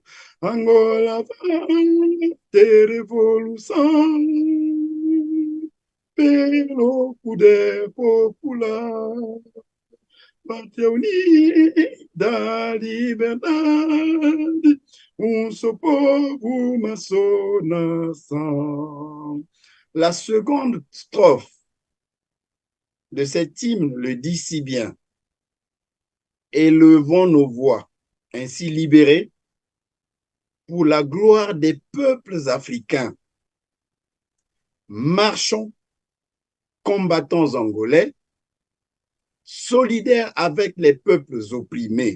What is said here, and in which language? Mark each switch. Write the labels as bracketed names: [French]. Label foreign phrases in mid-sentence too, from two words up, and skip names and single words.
[Portuguese] Angola vai ter evolução pelo poder popular. Pátria unida, liberdade, só povo, uma só nação. [French] La seconde strophe de cet hymne le dit si bien. Élevons nos voix, ainsi libérés, pour la gloire des peuples africains. Marchons, combattants angolais, solidaires avec les peuples opprimés.